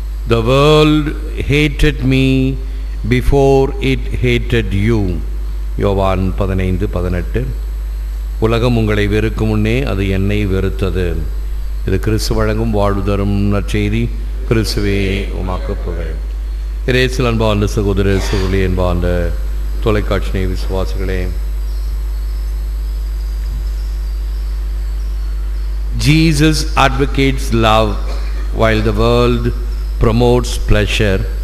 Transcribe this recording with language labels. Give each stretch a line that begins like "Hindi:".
English: The world hated me before it hated you.
Tamil: யோவான் 15:18. உலகம் உங்களை வெறுக்கும் முன்னே அது என்னை வெறுத்தது. இது கிறிஸ்து வழங்கும் வாழ்வு தரும் நற்செய்தி. கிறிஸ்துவே உமக்கு புகழ். இயேசுவில் அன்பார்ந்த சகோதர சகோதரி, அன்பார்ந்த தொலைக்காட்சி விசுவாசிகளே,
English: Jesus advocates love while the world promotes pleasure.